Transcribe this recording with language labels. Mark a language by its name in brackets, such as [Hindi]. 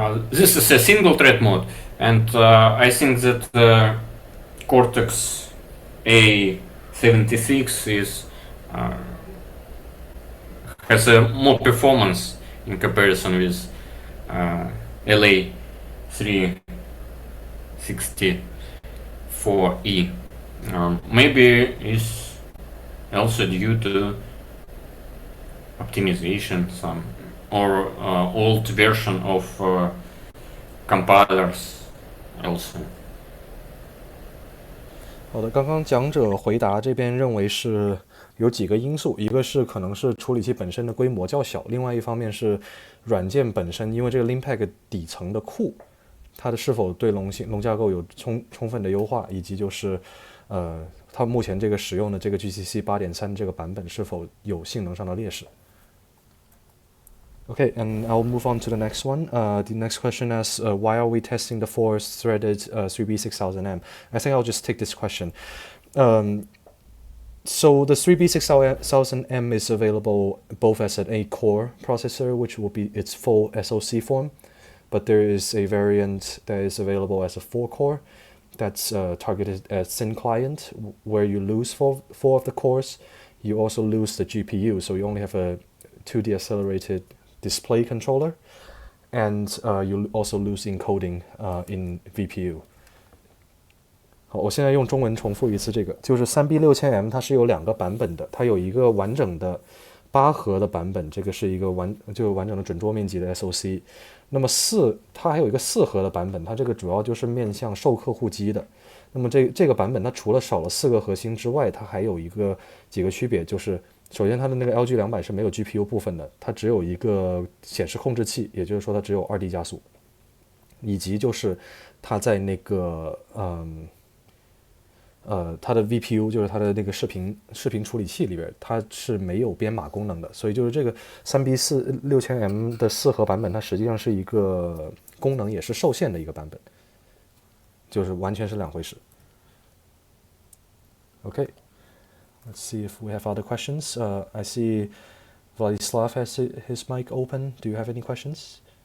[English] This is a single thread mode, and I think that Cortex A76 has more performance in comparison with LA364E. Maybe it's also due to optimization, some or old version of compilers also. [Chinese] 好的，刚刚讲者回答这边认为是有几个因素，一个是可能是处理器本身的规模较小，另外一方面是软件本身，因为这个 LinPack 底层的库，它的是否对龙架构有充分的优化，以及就是它目前这个使用的这个 GCC 8.3这个版本是否有性能上的劣势。 [English] Okay, and I'll move on to the next one. The next question asks, why are we testing the 4-threaded 3B6000M? I think I'll just take this question. So the 3B6000M is available both as an 8-core processor, which will be its full SoC form, but there is a variant that is available as a 4-core that's targeted at thin client, where you lose four of the cores. You also lose the GPU, so you only have a 2D accelerated display controller, and you also lose encoding in VPU. [Chinese] 好，我现在用中文重复一次这个，就是 3B6000M 它是有2个版本的，它有一个完整的8核的版本，这个是一个完整的准桌面积的 SoC。那么它还有一个4核的版本，它这个主要就是面向授客户机的。那么这个版本它除了少了4个核心之外，它还有几个区别，就是首先它的那个 LG200是没有 GPU 部分的，它只有一个显示控制器，也就是说它只有2D 加速，以及就是它在那个它的 VPU 就是它的那个视频处理器里边，它是没有编码功能的，所以就是这个 3B6000M 的4核版本，它实际上是一个功能也是受限的一个版本，就是完全是2回事。 [English] Okay, let's see if we have other questions. I see Vladislav has his mic open. Do you have any questions?